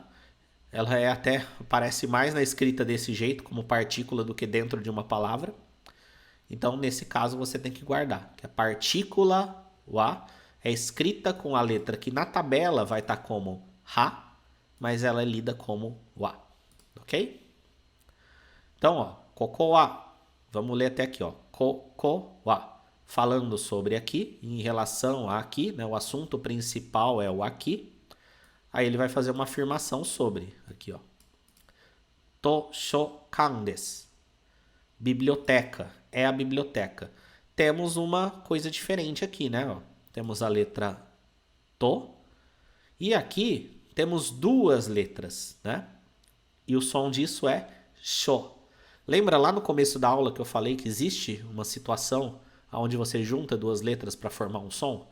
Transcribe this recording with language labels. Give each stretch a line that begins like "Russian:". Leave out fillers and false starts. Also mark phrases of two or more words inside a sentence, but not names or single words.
Portuguese: Ela é até, parece mais na escrita desse jeito, como partícula, do que dentro de uma palavra. Então, nesse caso, você tem que guardar que a partícula wa é escrita com a letra que na tabela vai estar como ha, mas ela é lida como wa, ok? Então, ó,
Japanese: koko wa,
Portuguese: vamos ler até aqui, ó,
Japanese: koko wa,
Portuguese: falando sobre aqui, em relação a aqui, né, o assunto principal é o aqui, aí ele vai fazer uma afirmação sobre, aqui, ó,
Japanese: toshokan desu,
Portuguese: biblioteca, é a biblioteca. Temos uma coisa diferente aqui, né, ó, temos a letra to, e aqui temos duas letras, né? E o som disso é sho. Lembra lá no começo da aula que eu falei que existe uma situação onde você junta duas letras para formar um som?